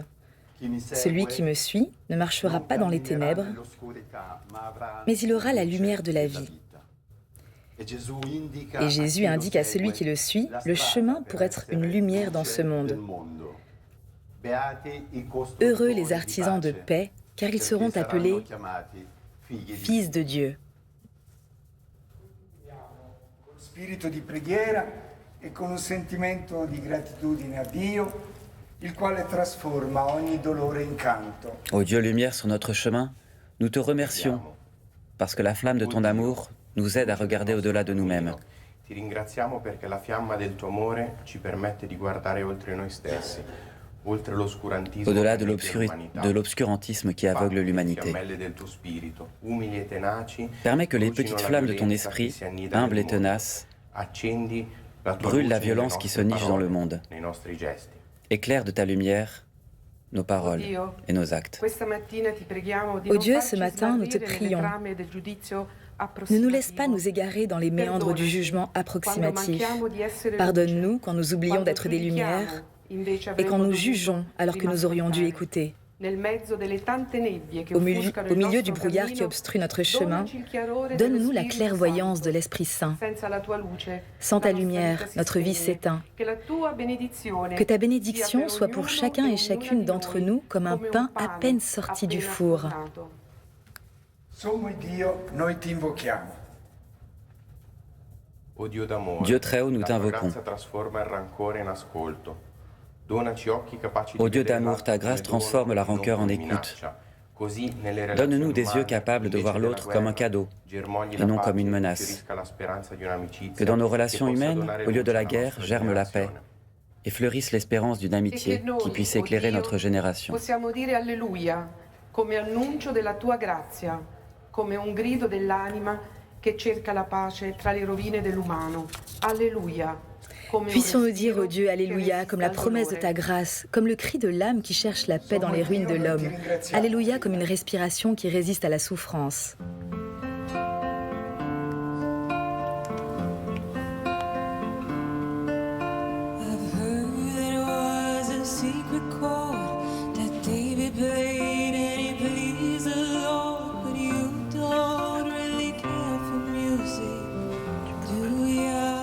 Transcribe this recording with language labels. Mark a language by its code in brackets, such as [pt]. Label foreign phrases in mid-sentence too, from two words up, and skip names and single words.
[fr] Celui qui me suit ne marchera pas dans les ténèbres, mais il aura la lumière de la vie. » Et Jésus indique à celui qui le suit le chemin pour être une lumière dans ce monde. Heureux les artisans de paix, car ils seront appelés fils de Dieu. [it] Spirito di preghiera e con un sentimento di gratitudine a Dio, il quale trasforma ogni dolore in canto. [fr] Ô Dieu lumière sur notre chemin, nous te remercions parce que la flamme de ton amour nous aide à regarder au-delà de nous-mêmes. [it] Ti ringraziamo perché la fiamma del tuo amore ci permette di guardare oltre noi stessi, oltre l'oscurantismo [fr] Au-delà de l'obscurantisme qui aveugle l'humanité. [it] del tuo spirito, umili e tenaci. [fr] Permets que les petites flammes de ton esprit, humbles et tenaces, [it] Accendi la tua [fr] brûlent la [it] luce [fr] violence [it] nelle [fr] qui se [it] nostre [fr] niche dans le [it] parole, [fr] monde. [it] nei nostri gesti. [fr] Éclaire de ta lumière nos paroles et nos actes. Ô Dieu, ce matin, nous te prions. Ne nous laisse pas nous égarer dans les méandres du jugement approximatif. Pardonne-nous quand nous oublions d'être des lumières et quand nous jugeons alors que nous aurions dû écouter. Au milieu du brouillard qui obstrue notre chemin, donne-nous la clairvoyance de l'Esprit Saint. Sans ta lumière, notre vie s'éteint. Que ta bénédiction soit pour chacun et chacune d'entre nous comme un pain à peine sorti du four. [it] Sommo Dio, noi ti invochiamo. O Dio d'amore, [fr] Dieu très haut, nous [it] la tua [fr] t'invoquons. [it] grazia trasforma il rancore in ascolto. Donaci occhi capaci di [fr] Ô Dieu [it] vedere [fr] d'amour, [it] l'altro [fr] ta [it] come [fr] grâce [it] dono [fr] transforme la [it] e non [fr] rancœur en [it] come [fr] écoute. [it] minaccia. Così, nelle [fr] Donne-nous [it] relazioni [fr] des yeux [it] umane, [fr] capables de [it] invece [fr] voir [it] della [fr] l'autre comme un [it] guerra, [fr] cadeau [it] germogli [fr] et [it] la [fr] non [it] pace [fr] comme une [it] e [fr] menace. [it] fiorisca la speranza di un'amicizia [fr] Que dans nos [it] che [fr] relations [it] possa [fr] humaines, [it] donare [fr] au lieu de la [it] luce alla [fr] guerre, [it] nostra [fr] germe la paix [it] generazione. [fr] et fleurisse l'espérance d'une amitié qui puisse éclairer notre génération. [it] Possiamo dire alleluia come annuncio della tua grazia, come un grido dell'anima che cerca la pace tra le rovine dell'umano. Alleluia. [fr] Puissions-nous dire au Dieu Alléluia comme la promesse de ta grâce, comme le cri de l'âme qui cherche la paix dans les ruines de l'homme. Alléluia comme une respiration qui résiste à la souffrance. [en] I've heard it was a secret chord that David played and he pleased the Lord, but you don't really care for music, do ya?